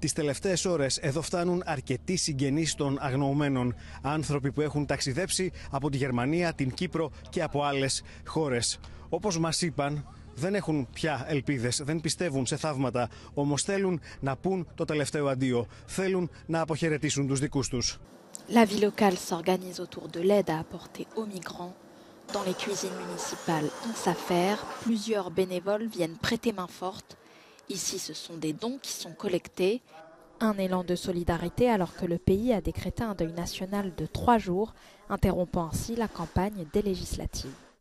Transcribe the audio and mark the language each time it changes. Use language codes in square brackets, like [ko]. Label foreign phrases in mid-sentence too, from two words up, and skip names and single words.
[el] Τις τελευταίες ώρες εδώ φτάνουν αρκετοί συγγενείς των αγνοωμένων, άνθρωποι που έχουν ταξιδέψει από τη Γερμανία, την Κύπρο και από άλλες χώρες. Όπως μας είπαν, δεν έχουν πια ελπίδες, δεν πιστεύουν σε θαύματα, όμως θέλουν να πούν το τελευταίο αντίο, θέλουν να αποχαιρετήσουν τους δικούς τους. [fr] La vie locale s'organise autour de l'aide à apporter aux migrants. Dans les cuisines municipales, on s'affaire. Plusieurs bénévoles viennent prêter main forte. Ici, ce sont des dons qui sont collectés. Un élan de solidarité alors que le pays a décrété un deuil national de 3 jours, interrompant ainsi la campagne des législatives.